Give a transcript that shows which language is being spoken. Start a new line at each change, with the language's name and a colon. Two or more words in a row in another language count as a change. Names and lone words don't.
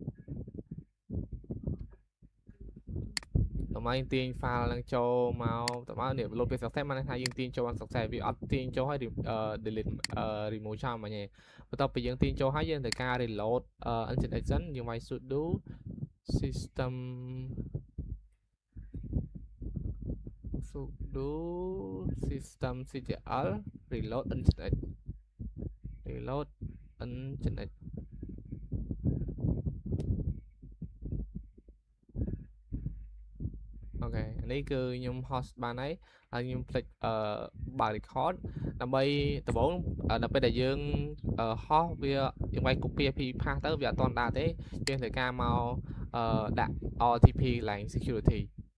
Khmer: តម្លៃទាញ file នឹងចូលមកតើនេះ load ពេល success មកថាយើងទាញចូលបាន success វាអត់ទាញចូលហើយ
English: delete remove
Khmer: ចោលមកញ៉េបន្ទាប់ពីយើងទាញចូលហើយយើងត្រូវការ
English: reload nginx
Khmer: សិនយើងវាយ
English: sudo systemctl reload nginx
Khmer: អូខេនេះគឺខ្ញុំ host បានហើយហើយខ្ញុំ click បើក record ដើម្បីដំបូងដល់ពេលដែលយើងhost វាយើងវាយ
English: copy IP path
Khmer: ទៅវាអត់ទាន់ដើរទេយើងត្រូវការមកដាក់ RTP ឡើង security